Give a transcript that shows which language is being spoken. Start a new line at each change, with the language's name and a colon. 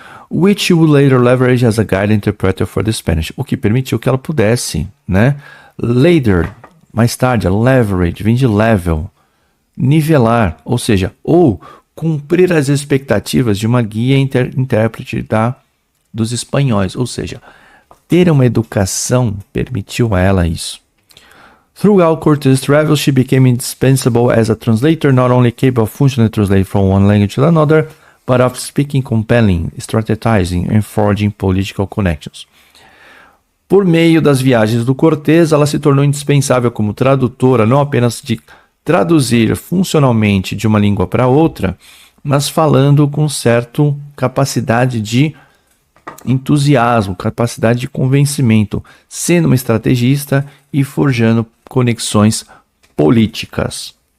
English: Which she would later leverage as a guide interpreter for the Spanish,
Portuguese: o que permitiu que ela pudesse, né, later, mais tarde, leverage, vem de level, nivelar, ou seja, ou cumprir as expectativas de uma guia intérprete dos espanhóis, ou seja, ter uma educação permitiu a ela isso.
English: Throughout Cortés' travels, she became indispensable as a translator, not only capable of functionally translating from one language to another, but of speaking compelling, strategizing and forging political connections.
Portuguese: Por meio das viagens do Cortés, ela se tornou indispensável como tradutora, não apenas de traduzir funcionalmente de uma língua para outra, mas falando com certa capacidade de entusiasmo, capacidade de convencimento, sendo uma estrategista e forjando conexões políticas.